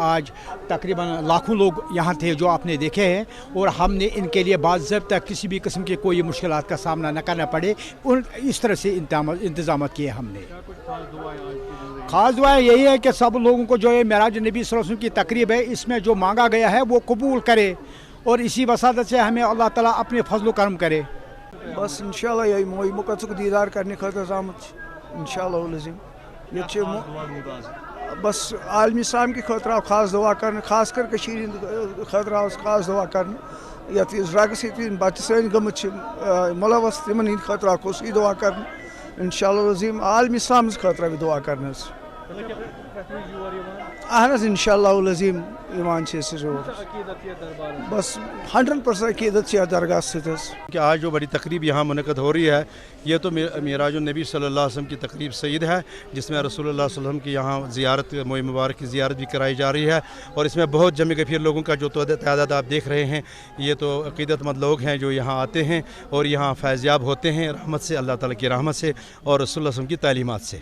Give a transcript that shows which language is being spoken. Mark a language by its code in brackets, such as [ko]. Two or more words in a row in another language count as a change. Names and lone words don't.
[hi] आज तकरीबन लाखों लोग यहाँ थे जो आपने देखे हैं और हमने इनके लिए बाज़ाब्ता किसी भी किस्म के कोई मुश्किलात का सामना न करना पड़े, उन इस तरह से इंतजाम किए हमने। खास दुआएं यही है कि सब लोगों को जो है मेराज नबी [ar] صلى الله عليه وسلم [hi] की तकरीब है, इसमें जो मांगा गया है वो कबूल करे और इसी वसादत से हमें अल्लाह ताला अपने फजल करम करे। [ks] बस इंशाल्लाह यही मोई मुकद्दस दीदार करने खतर आमत इंशाल्लाह लज़ीम ये बस आलमी इस्लाम की खतर खास दुआ करने, खास कर कशीर खतर खास दुआ करने यत ड्रग सत बच्चे सन गमत मुलवस तिमन हंद खतर खुशी दुआ कर इंशाल्लाह लज़ीम आलमी इस्लाम खतर दुआ कर अहन इंशाल्लाह लज़ीम ईमान बस [hi] 100% अकीदत दरगाह से कि आज जो बड़ी तकरीब यहाँ मुनक़द हो रही है ये तो मेराजुन नबी [ar] صلى الله عليه وسلم [hi] की तकरीब सईद है, जिसमें रसूलुल्लाह [ar] صلى الله عليه وسلم [hi] की यहाँ ज़ियारत मोई मुबारक की ज़ियारत भी कराई जा रही है और इसमें बहुत जमे गफीर लोगों का जो तादाद आप देख रहे हैं, ये तो अकीदतमंद लोग हैं जो यहाँ आते हैं और यहाँ फैज़याब होते हैं रहमत से, अल्लाह ताला की रहमत से और रसूलुल्लाह [ar] صلى الله عليه وسلم [hi] की तालीमात से।